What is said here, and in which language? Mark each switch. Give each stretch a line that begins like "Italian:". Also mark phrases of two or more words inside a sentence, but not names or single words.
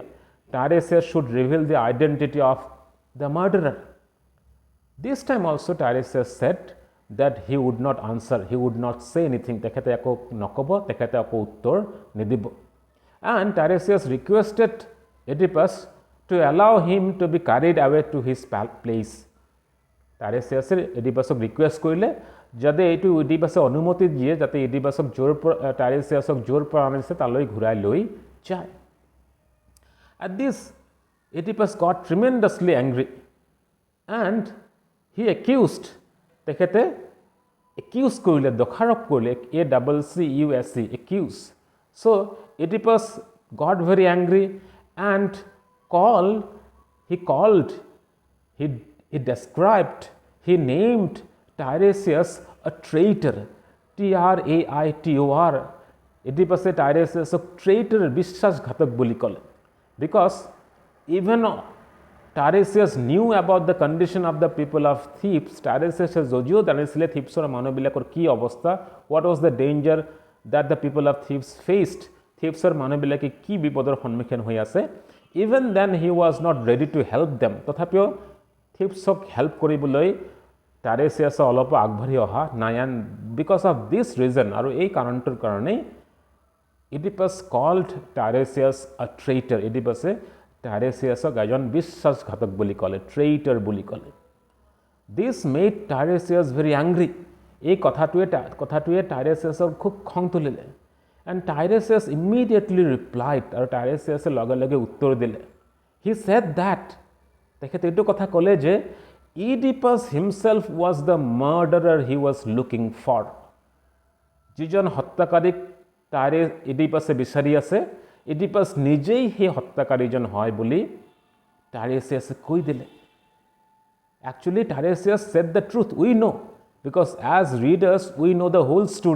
English: Tiresias should reveal the identity of the murderer. This time also Tiresias said that he would not answer, he would not say anything.
Assamese: তেখেতে আকৌ নক'ব, তেখেতে আকৌ উত্তৰ নিদিব.
English: And Tiresias requested Oedipus to allow him to be carried away to his place.
Assamese: Tiresias Oedipusক ৰিকুৱেষ্ট কৰিলে যাতে এইটো Oedipusে অনুমতি দিয়ে যাতে Oedipusক Tiresiasক জোৰ পৰা আনিছে তালৈ ঘূৰাই লৈ যায়.
English: At this, Oedipus got tremendously angry and he accused,
Assamese: তেখেতে accuse কৰিলে, দোষাৰোপ কৰিলে,
English: A-C-C-U-S-E, accuse. So Oedipus got very angry and he described, he named Tiresias a traitor, T-R-A-I-T-O-R.
Assamese: Oedipusে Tiresiasক traitor, বিশ্বাসঘাতক বুলি ক'লে.
English: Because even Tiresias knew about the condition of the people of Thebes.
Assamese: Tiresias যদিও জানিছিলে থিপছৰ মানুহবিলাকৰ কি অৱস্থা,
English: what was the danger that the people of Thebes faced,
Assamese: থিপছৰ মানুহবিলাকে কি বিপদৰ সন্মুখীন হৈ আছে,
English: even then he was not ready to help them.
Assamese: তথাপিও থিপছক হেল্প কৰিবলৈ Tiresias অলপ আগবাঢ়ি অহা নাই.
English: and because of this reason,
Assamese: আৰু এই কাৰণটোৰ কাৰণেই
English: Oedipus called Tiresias a traitor.
Assamese: Oedipusে Tiresiasক এজন বিশ্বাসঘাতক বুলি ক'লে, traitor বুলি ক'লে.
English: This made Tiresias very angry.
Assamese: এই কথাটোৱে Tiresiasৰ খুব খং তুলিলে.
English: And Tiresias immediately replied,
Assamese: আৰু Tiresiasে লগে লগে উত্তৰ দিলে.
English: He said that,
Assamese: তেখেতে এইটো কথা ক'লে যে
English: Oedipus himself was the murderer he was looking for.
Assamese: যিজন হত্যাকাৰীক Oedipusে বিচাৰি আছে, Oedipus নিজেই সেই হত্যাকাৰীজন হয় বুলি Tiresiasে কৈ দিলে.
English: Actually, Tiresias said the truth. We know, because as readers, we know the whole story.